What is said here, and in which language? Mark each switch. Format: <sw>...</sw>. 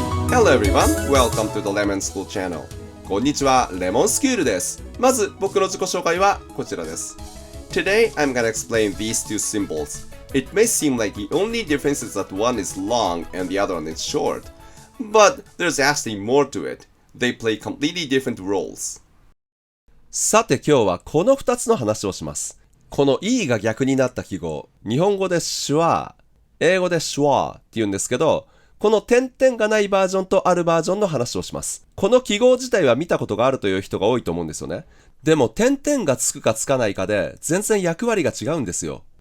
<en>Hello everyone, welcome to the Lemon School Channel.</en> <ja>こんにちは、レモンスクールです。まず僕の自己紹介はこちらです。</ja> <en>Today I'm gonna explain these two symbols. It may seem like the only difference is that one is long and the other one is short. But there's actually more to it. They play completely different roles.</en> <ja>さて今日はこの2つの話をします。この E が逆になった記号、日本語でシュワー、英語でシュワーって言うんですけど、この点々がないバージョンとあるバージョンの話をします。この記号自体は見たことがあるという人が多いと思うんですよね。でも点々がつくかつかないかで全然役割が違うんですよ。</ja>